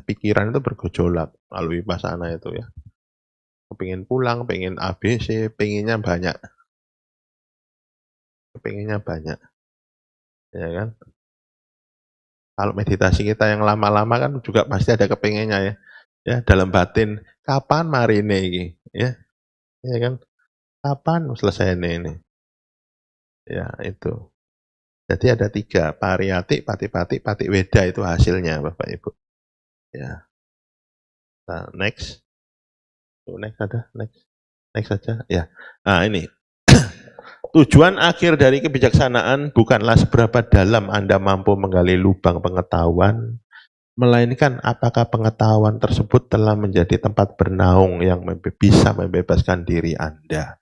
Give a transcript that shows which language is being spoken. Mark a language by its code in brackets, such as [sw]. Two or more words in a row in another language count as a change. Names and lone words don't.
[id] Pikiran itu bergejolak kalau vipassana itu ya, kepingin pulang, pengen ABC, pengennya banyak ya kan. Kalau meditasi kita yang lama-lama kan juga pasti ada kepengennya ya. Ya, dalam batin, [jv] kapan marine iki? [id] Ya kan? Kapan selesainya ini? Ya, itu. Jadi ada 3, [pi] pariyati, pati-pati, patiweda [id] itu hasilnya Bapak Ibu. Ya. Nah, next. Next ada, next. Next saja. Ya. Nah, ini. Tujuan akhir dari kebijaksanaan bukanlah seberapa dalam Anda mampu menggali lubang pengetahuan, melainkan apakah pengetahuan tersebut telah menjadi tempat bernaung yang bisa membebaskan diri Anda.